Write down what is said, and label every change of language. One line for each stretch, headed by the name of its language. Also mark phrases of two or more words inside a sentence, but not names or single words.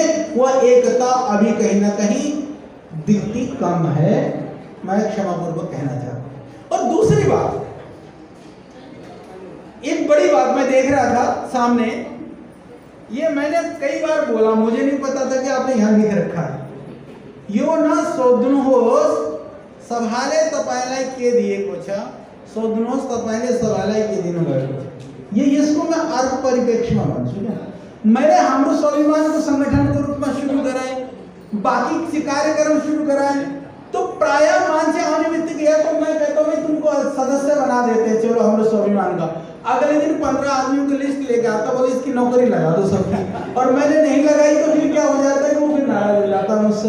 Hindi: वह एकता अभी कहीं ना कहीं दिखती कम है, मैं क्षमापूर्वक कहना चाहता हूं। और दूसरी बात, एक बड़ी बात मैं देख रहा था सामने, ये मैंने कई बार बोला, मुझे नहीं पता था कि आपने यहां लिख रखा है,
Nepali: यो ना सोध्नुहोस् सबहाले तपाईलाई के दिएको छ, सोध्नुहोस् तपाईले सबैलाई के दिनु भएको छ।
Hindi: ये इसको मैं
Nepali: अर्थ परिप्रेक्ष्यमा भन्छु क्या।
Hindi: मैंने हाम्रो स्वाभिमान को संगठन के रूप में शुरू कराए, बाकी कार्यक्रम शुरू कराए, तो प्राय मान्छे आने बित्तिकै तो मैं कहता हूँ तुमको सदस्य बना देते हैं, चलो हमारे स्वाभिमान का। अगले दिन 15 आदमियों की लिस्ट लेके आता, बोले इसकी नौकरी लगा दो सबकी, और मैंने नहीं लगाई तो फिर क्या हो जाता है, वो फिर नाराज हो जाता है मुझसे।